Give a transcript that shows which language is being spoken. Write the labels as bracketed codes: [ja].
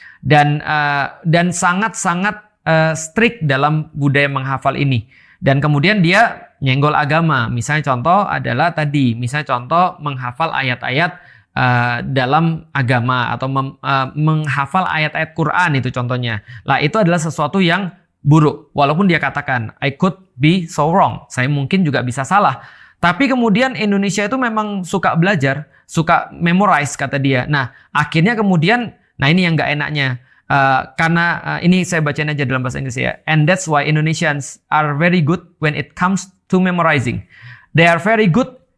[id] Dan sangat-sangat strict dalam budaya menghafal ini. Dan kemudian dia nyenggol agama. Misalnya contoh adalah tadi, misalnya contoh menghafal ayat-ayat dalam agama atau menghafal ayat-ayat Quran itu contohnya. Lah itu adalah sesuatu yang buruk. Walaupun dia katakan [en] I could be so wrong. [id] Saya mungkin juga bisa salah. Tapi kemudian Indonesia itu memang suka belajar, suka memorize kata dia. Nah, akhirnya kemudian ini yang nggak enaknya. Karena ini saya bacain aja dalam bahasa Inggris ya. [en] And that's why Indonesians are very good when it comes to memorizing. They are very good.